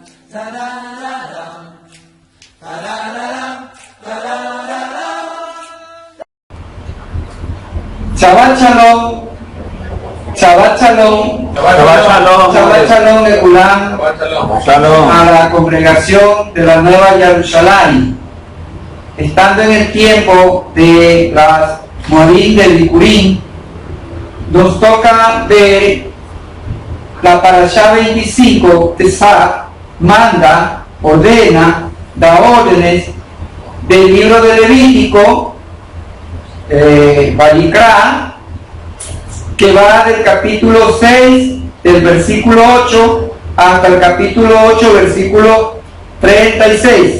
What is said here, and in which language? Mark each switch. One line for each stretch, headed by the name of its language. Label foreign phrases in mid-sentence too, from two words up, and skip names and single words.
Hebrew: שבת שלום, שבת שלום, שבת שלום, שבת שלום ל כולם,
Spanish: a la congregación de la Nueva Jerusalén. Estando en el tiempo de las Morim del Bikurim, nos toca ver la Parashá 25, Tesach, manda, ordena, da órdenes del libro de Levítico, Vayikra, que va del capítulo 6, del versículo 8, hasta el capítulo 8, versículo 36.